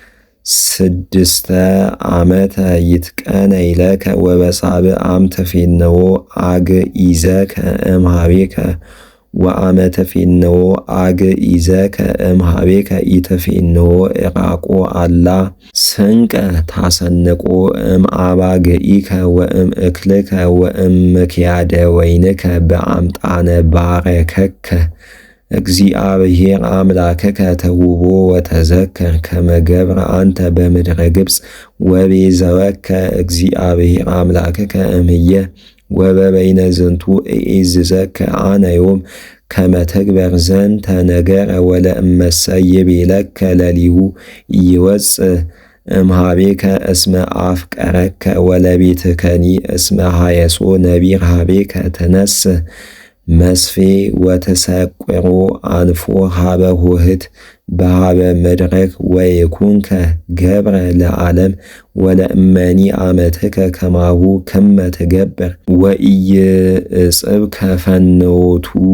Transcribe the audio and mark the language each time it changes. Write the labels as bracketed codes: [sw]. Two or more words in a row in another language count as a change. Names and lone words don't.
[gez] 6 ዓመተ ይትቀነይ ለከ ወበሳብዕ ትፌንዎ አግዒዘከ እምኀቤከ ወአመ ትፌንዎ አግዒዘከ እምኀቤከ ኢትፌንዎ ዕራቆ አላ ስንቀ ታሰንቆ እምአባግዒከ ወእምእክልከ ወእምክያደ ወይንከ በአምጣነ ባረከከ እግዚአብሔር አምላከከ ተሁቦ ወተዘከር ከመ ገብረ አንተ በምድረ ግብፅ ወቤዘወከ እግዚአብሔር አምላከከ እምየ ወበበይነ ዝንቱ እዔዝዘከ አነ ዮም ከመ ትግበር ዘንተ ነገረ ወለእመሰ ይቤለከ ለሊሁ ኢይወፅእ እምኀቤከ እስመ አፍቀረከ ወለቤትከኒ እስመ ሀየሶ ነቢር ኀቤከ ትነስእ መስፌ ወትሰቁሮ አንፎ ሀበ ሆህት በሀበ መድረክ ወይኩንከ ገብረ ለዓለም ወለእመኒ አመትከ ከማሁ ከመ ትገብር ወኢይዕጽብከ ፈኖቱ